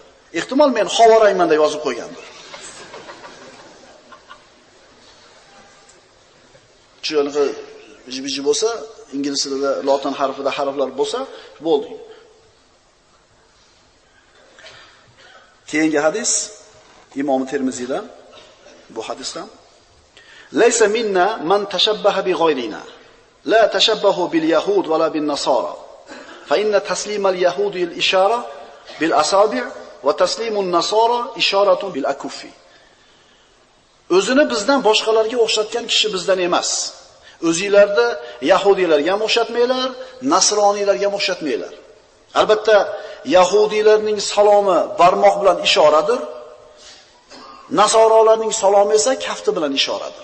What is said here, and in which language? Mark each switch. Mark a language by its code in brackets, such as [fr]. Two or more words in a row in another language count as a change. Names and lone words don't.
[uz] Ehtimol men havorayman deb yozib qo'ygandir. Chunki biji bo'lsa, ingliz tilida lotin harfida harflar bo'lsa, bo'ldi. Keyingi hadis Imom Termiziydan bu hadisdan [ar] ليس منا من تشبه بغيرنا لا تشبهوا باليهود ولا بالنصارى فإن تسليم اليهود الإشارة بالأصابع وتسليم النصارى إشارة بالأكف. [uz] O'zini bizdan boshqalarga o'xshatgan kishi bizdan emas. O'zingizlarda yahudiylarga ham o'xshatmanglar, nasroniylarga ham o'xshatmanglar. Albatta yahudiylarning salomi barmoq bilan ishoradir. Nasorolarning salomi esa kafti bilan ishoradir.